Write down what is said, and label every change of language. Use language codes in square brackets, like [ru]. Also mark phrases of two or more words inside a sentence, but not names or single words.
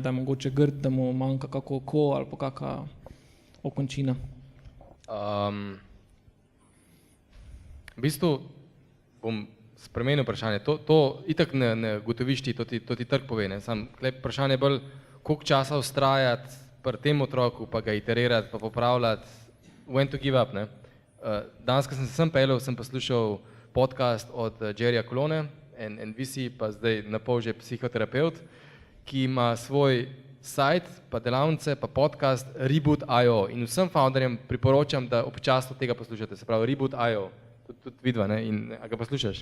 [sl] Da je mogoče grd, da mu manjka kako oko ali pa kakšna okončina? V bistvu bom spremenil vprašanje. To itak ne ugotoviš ti, to ti trg pove. Vprašanje je bolj, koliko časa vztrajati pri tem otroku, pa ga iterirati, pa popravljati, [en] when to give up. [sl] Danes, ko sem se sem peljal, sem poslušal podcast od Jerryja Colone, NVC, pa zdaj napol že psihoterapeut, ki ima svoj sajt, pa delavnice, pa podcast Reboot.io in vsem founderjem priporočam, da občasno tega poslušate, se pravi Reboot.io, tudi vidva, ne, in a ga poslušaš.